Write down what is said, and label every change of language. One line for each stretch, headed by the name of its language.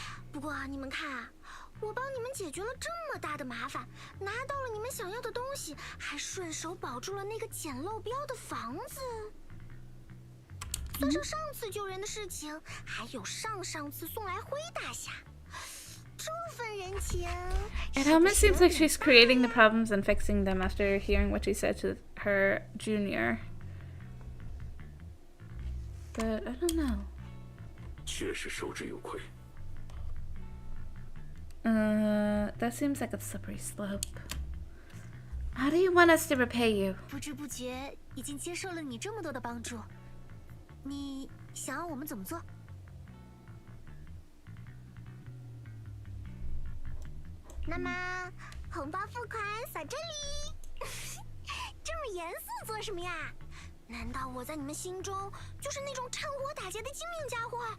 Chinese: 不过你们看啊，我帮你们解决了这么大的麻烦，拿到了你们想要的东西，还顺手保住了那个捡漏标的房子。算上上次救人的事情，还有上上次送来灰大侠，这份人情。
English: It almost seems like she's creating the problems and fixing them after hearing what she said to her junior. But I don't know.
Chinese: 确实受之有愧。
English: That seems like a slippery slope. How do you want us to repay you?
Chinese: 不知不觉已经接受了你这么多的帮助，你想要我们怎么做？那么红包付款扫这里。这么严肃做什么呀？难道我在你们心中就是那种趁火打劫的精明家伙？